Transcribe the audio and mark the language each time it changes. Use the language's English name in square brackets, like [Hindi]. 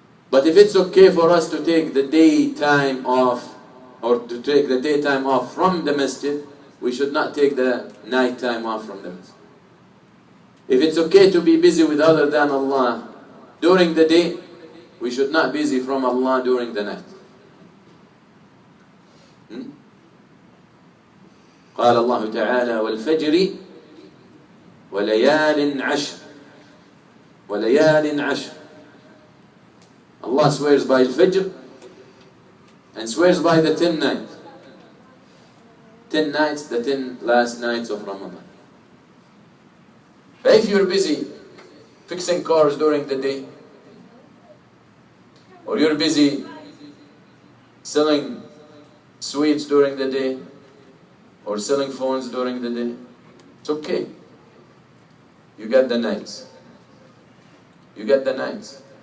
[English] But if it's okay for us to take the daytime off, or to take the daytime off from the masjid, we should not take the nighttime off from the masjid. If it's okay to be busy with other than Allah during the day, we should not be busy from Allah during the night. [Arabic] قال الله تعالى والفجر وليال عشر وليال عشر. [English] Allah swears by Al-Fajr and swears by the 10 nights. 10 nights, the 10 last nights of Ramadan. But if you're busy fixing cars during the day, or you're busy selling sweets during the day, or selling phones during the day, it's okay. You get the nights. You get the nights.